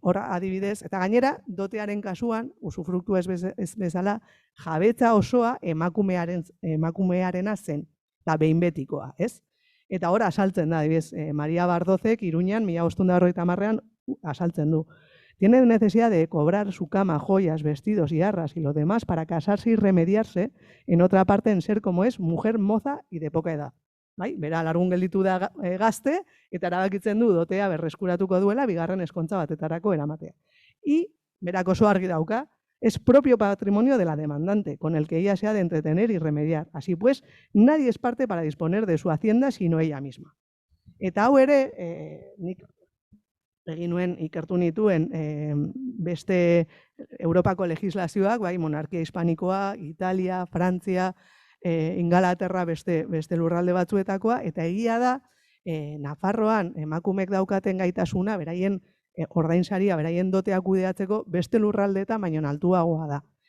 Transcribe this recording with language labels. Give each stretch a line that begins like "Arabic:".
Basque: Hora adibidez, eta gainera, dotearen kasuan, usufruktua ez bezala, jabetza osoa emakumearena zen, eta behin betikoa, ez? Eta hor asaltzen da, adibidez, Maria Bardozek, Iruñan, 1550an, asaltzen du.
Spanish: Tiene necesidad de cobrar su cama, joyas, vestidos y arras y lo demás para casarse y remediarse, en otra parte, en ser como es, mujer moza y de poca edad.
Basque: Bai, bera alargun gelditu da gazte, eta erabakitzen du dotea berreskuratuko duela bigarren eskontza batetarako eramatea.
Spanish: Y
Basque: berak oso argi dauka,
Spanish: es propio patrimonio de la demandante, con el que ella se ha de entretener y remediar. Así pues, nadie es parte para disponer de su hacienda sino ella misma.
Basque: Eta hau ere, nik egin nuen ikertu nituen beste Europako legislazioak, bai, monarkia hispanikoa, Italia, Frantzia, Ingalaterra beste lurralde batzuetakoa, eta egia da, Nafarroan emakumeek daukaten gaitasuna, beraien ordainsaria, beraien dotea kudeatzeko beste lurraldeetan baino altuagoa da.